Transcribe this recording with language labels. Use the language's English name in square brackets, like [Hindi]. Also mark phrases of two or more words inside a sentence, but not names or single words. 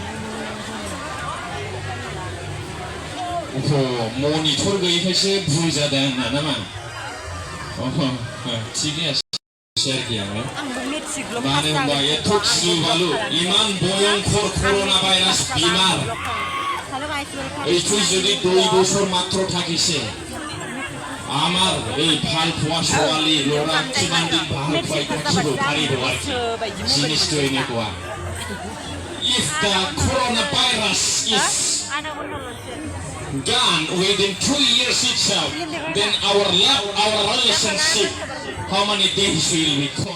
[Bodo] मनिटर गैयैखायसो भुल जादों आंना नामा थिगैनो मानो होनबा एथ' गिलु बालु इमान भयंकर कर'ना भाइरास बेमार [Assamese] এইটো যদি 2 বছর মাত্র থাকিছে আমার এই ভাল পোৱা ছোৱালী ল'ৰা কিমান দিন ভাল পাই থাকিব পাৰিব আৰু জিনিসটো এনেকুৱা [English] if the coronavirus is gone within 2 years itself then our love our relationship how many days will we call